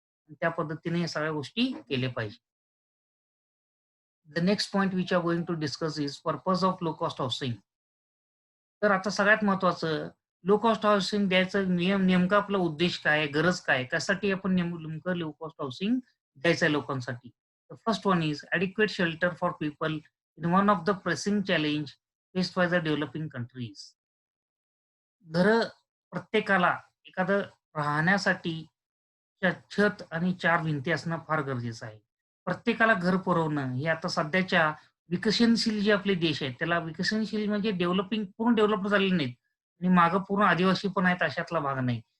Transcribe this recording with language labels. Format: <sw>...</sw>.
<mr>आणि त्या पद्धतीने या सगळ्या गोष्टी केल्या पाहिजेत.</mr> <en>The next point which are going to discuss is purpose of low cost housing.</en> <mr>तर आता सगळ्यात महत्त्वाचं लो कॉस्ट हाउसिंग द्यायचं नेमका आपला उद्देश काय आहे? गरज काय आहे? कशासाठी आपण नेमकं लो कॉस्ट हाउसिंग द्यायचं आहे लोकांसाठी?</mr> <en>First one is adequate shelter for people in one of the pressing challenge faced by the developing countries.</en> <mr>घरं प्रत्येकाला एखादं राहण्यासाठी छत आणि 4 भिंती असणं फार गरजेचं आहे. प्रत्येकाला घर पुरवणं हे आता सध्याच्या विकसनशील जे आपले देश आहेत, त्याला विकसनशील म्हणजे पूर्ण डेव्हलप झालेले नाहीत आणि मागे पूर्ण आदिवासी पण आहेत अशातला भाग नाही.</mr>